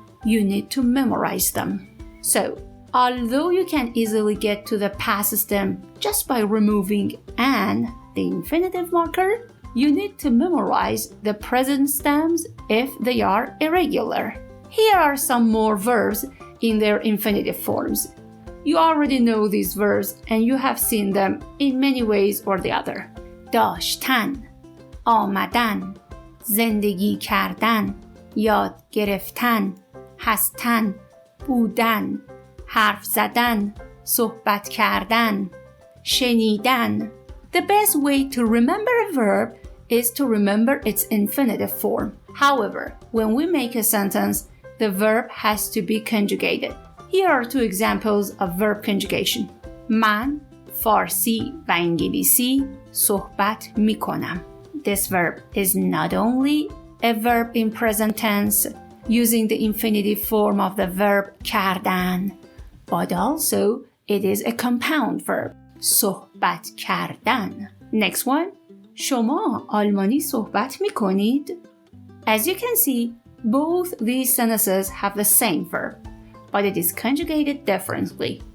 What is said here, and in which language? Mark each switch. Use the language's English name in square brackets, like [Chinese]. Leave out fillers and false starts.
[English] You need to memorize them. So, although you can easily get to the past stem just by removing an, the infinitive marker, you need to memorize the present stems if they are irregular. Here are some more verbs in their infinitive forms. You already know these verbs and you have seen them in many ways or the other. [Persian] داشتن, آمدن, زندگی کردن, یاد گرفتن, هستن، بودن، حرف زدن، صحبت کردن، شنیدن. [English] The best way to remember a verb is to remember its infinitive form. However, when we make a sentence, the verb has to be conjugated. Here are two examples of verb conjugation. [Persian] من فارسی و انگلیسی صحبت میکنم. [English] This verb is not only a verb in present tense using the infinitive form of the verb کردن, but also it is a compound verb. [Persian] صحبت کردن. [English] Next one. [Persian] شما آلمانی صحبت میکنید؟ [English] As you can see, both these sentences have the same verb, but it is conjugated differently.